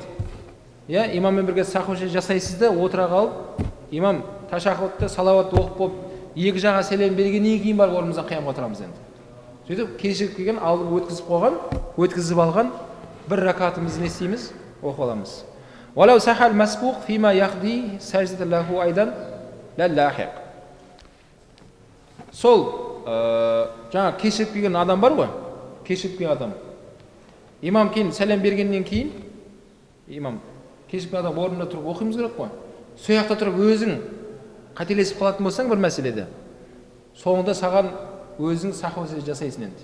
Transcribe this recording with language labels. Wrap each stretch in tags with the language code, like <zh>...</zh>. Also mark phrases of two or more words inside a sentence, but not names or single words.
<kk>Имаммен бірге саху сәжде жасайсыз да, отыра қалып, имам ташаххудты салауатты оқып болып, екі жаға сәлем бергеннен кейін барып орнымыздан қиямға отырамыз енді. Сөйтіп кешігіп келген, алдын өткізіп алған бір ракатымызды не істейміз? Оқып аламыз.</kk> <ar>ولو صح المسبوق فيما يقضي سجدة له أيضا للاحق.</ar> <kk>Сол жаңа кешігіп келген адам бар ғой, кешігіп келген адам. Имам кейін сәлем бергеннен кейін, имам кешігіп келген адам орнында тұрып оқимыз керек қой. Сол жақта тұрып өзің қателесіп қалатын болсаң бір мәселеде, соңында саған өзің саху сәжде жасайсың енді.</kk>